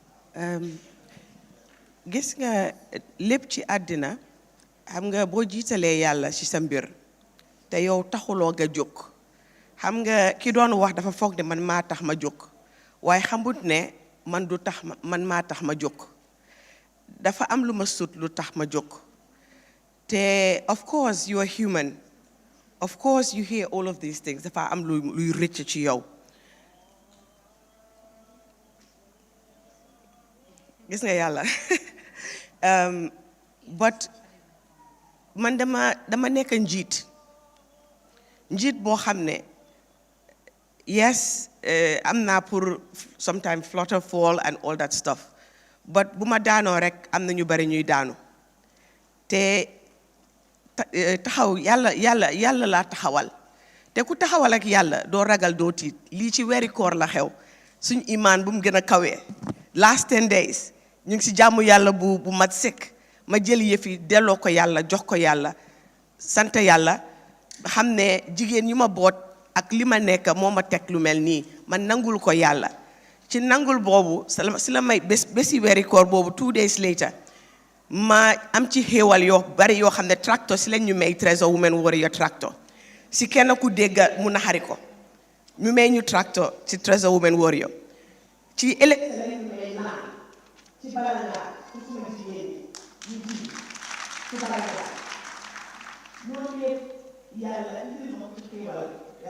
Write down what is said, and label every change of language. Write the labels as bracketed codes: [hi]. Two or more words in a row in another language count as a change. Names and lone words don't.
[wo] gis nga lépp ci àddina xam nga boo jiitalee yàlla ci sa mbir te yow taxuloo nga jóg xam nga ki doon wax dafa foog ne man maa tax ma jóg waaye xamut ne man du tax man maa tax ma jóg dafa am lu ma sut lu tax ma jóg te [en] of course you are human, of course you hear all of these things [wo] dafa am luy rëcc ci yow gis nga yàlla but man dama nekk njiit boo xam ne yes am naa pour [en] sometimes flutter fall and all that stuff [wo] but bu ma daanoo rek am na ñu bari ñuy daanu te taxaw yàlla laa taxawal te ku taxawal ak yàlla doo ragal doo tiit lii ci weeri koor la xew suñ imaan bu mu gën a kawee [en] last 10 days [wo] ñu ngi ci jàmm yàlla bu mat sëkk ma jël yëfi delloo ko yàlla jox ko yàlla sant yàlla xam ne jigéen ñu ma boot ak li ma nekk moo ma teg lu mel nii man nangul ko yàlla ci nangul boobu si la may bési weeri koor boobu [en] 2 days later [wo] ma am ci xéewal yoo bari yoo xam ne tractor si lañ ñu may Treasure Women Warrior tractor si kenn ku dégg mu naxari ko ñu may ñu tractor ci Treasure Women Warrior ci ci balanga ci suma jigéen ñu ji ci balanga loolu yëpp yàlla indi ma ci xéewal yàlla